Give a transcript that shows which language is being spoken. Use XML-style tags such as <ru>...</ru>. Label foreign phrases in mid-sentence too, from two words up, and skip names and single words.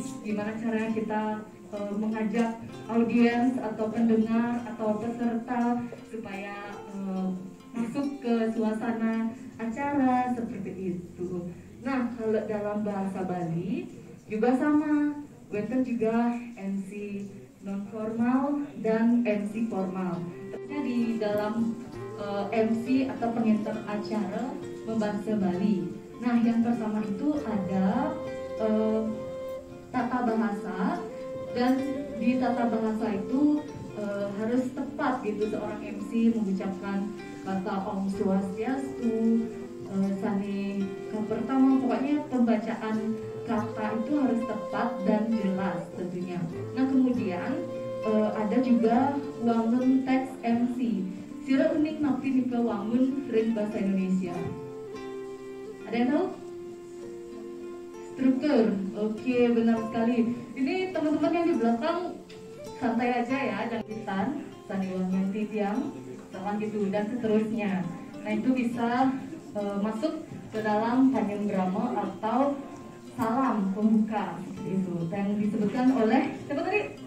<id>Gimana caranya kita mengajak audiens atau pendengar atau peserta supaya masuk ke suasana acara seperti itu. Nah, kalau dalam bahasa Bali juga sama, wenten juga MC non formal dan MC formal. Tentunya di dalam MC atau penginter acara membahasa Bali. Nah, yang pertama itu ada tata bahasa, dan di tata bahasa itu harus tepat gitu seorang MC mengucapkan kata Om Swastiastu, Sane pertama, pokoknya pembacaan kata itu harus tepat dan jelas tentunya. Nah, kemudian ada juga wangun teks MC.</id> <ban>Sira unik napi nika wangun ring bahasa Indonesia.</ban> <id>Ada yang tahu? Struktur. Oke, benar sekali. Ini teman-teman yang di belakang santai aja ya, jangan</id> <ban>saniwangan titiang,</ban> <id>sama gitu dan seterusnya. Nah, itu bisa masuk ke dalam panyenggrama atau salam pembuka seperti itu yang disebutkan oleh siapa tadi?</id>